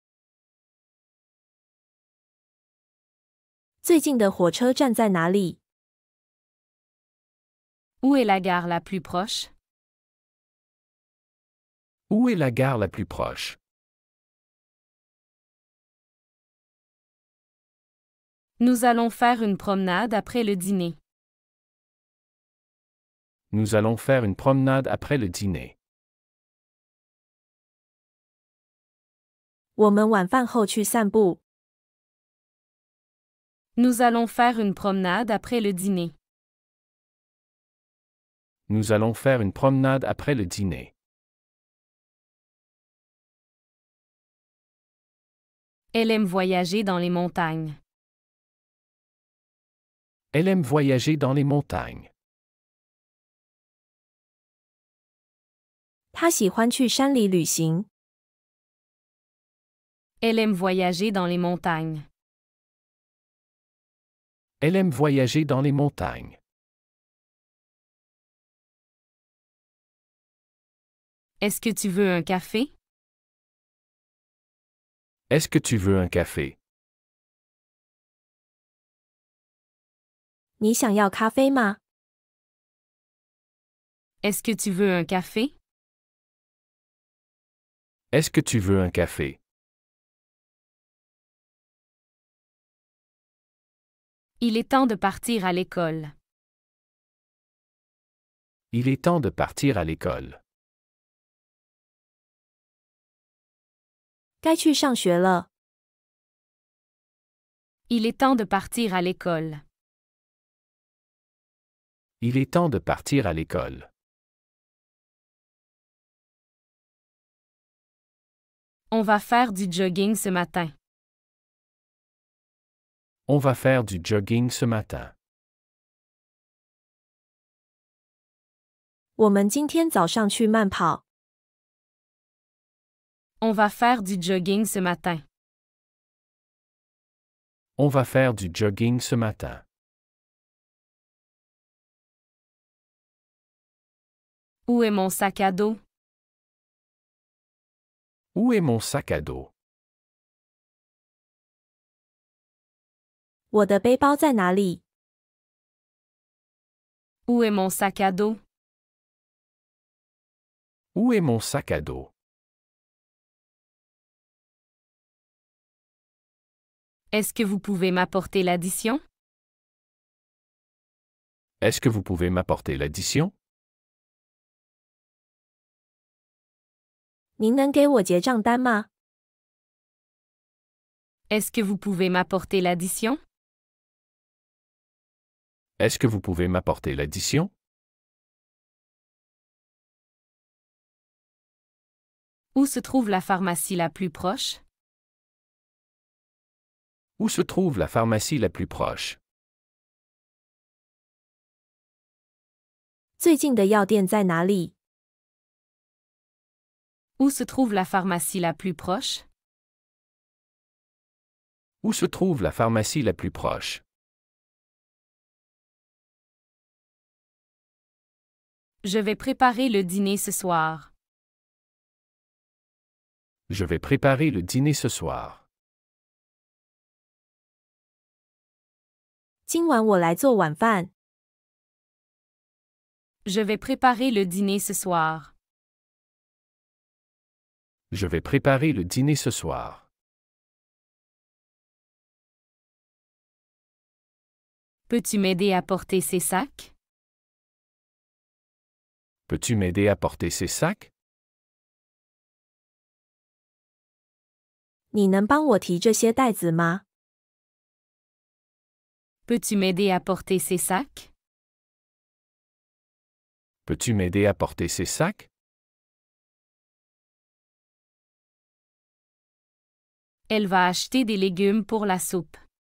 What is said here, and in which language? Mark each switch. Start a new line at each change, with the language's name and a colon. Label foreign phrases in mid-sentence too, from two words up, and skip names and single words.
Chinese: 最近的火车站在哪里？
French: Où est la gare la plus proche? Où est la gare la plus proche? Nous allons faire une promenade après le dîner. Nous allons faire une promenade après le dîner.
Chinese: 我们晚饭后去散步。
French: Nous allons faire une promenade après le dîner. Nous allons faire une promenade après le dîner. Elle aime voyager dans les montagnes. Elle aime voyager dans les montagnes.
Chinese: 他喜欢去山里旅行。
French: Elle aime voyager dans les montagnes. Elle aime voyager dans les montagnes. Est-ce que tu veux un café? Est-ce que tu veux un café?
Chinese: 你想要咖啡吗？
French: Est-ce que tu veux un café? Est-ce que tu veux un café? Il est temps de partir à l'école. Il est temps de partir à l'école.
Chinese: 该去上学了。
French: Il est temps de partir à l'école. Il est temps de partir à l'école. On va faire du jogging ce matin. On va faire du jogging ce matin.
Chinese: 我们今天早上去慢跑。
French: On va faire du jogging ce matin. On va faire du jogging ce matin. Où est mon sac à dos? Où est mon sac à dos?
Chinese: 我的背包在哪里？
French: Où est mon sac à dos? Où est mon sac à dos? Est-ce que vous pouvez m'apporter l'addition? Est-ce que vous pouvez m'apporter l'addition?
Chinese: 您能给我结账单吗？
French: Est-ce que vous pouvez m'apporter l'addition? Est-ce que vous pouvez m'apporter l'addition? Où se trouve la pharmacie la plus proche? Où se trouve la pharmacie la plus proche?
Chinese: 最近的药店在哪里？
French: Où se trouve la pharmacie la plus proche? Où se trouve la pharmacie la plus proche? Je vais préparer le dîner ce soir. Je vais préparer le dîner ce soir.
Chinese: 今晚我来做晚饭。
French: Je vais préparer le dîner ce soir. Je vais préparer le dîner ce soir. Peux-tu m'aider à porter ces sacs? Peux-tu m'aider à porter ces sacs?
Chinese: 你能帮我提这些袋子吗？
French: Peux-tu m'aider à porter ces sacs? Peux-tu m'aider à porter ces sacs? Elle va acheter des légumes pour la soupe.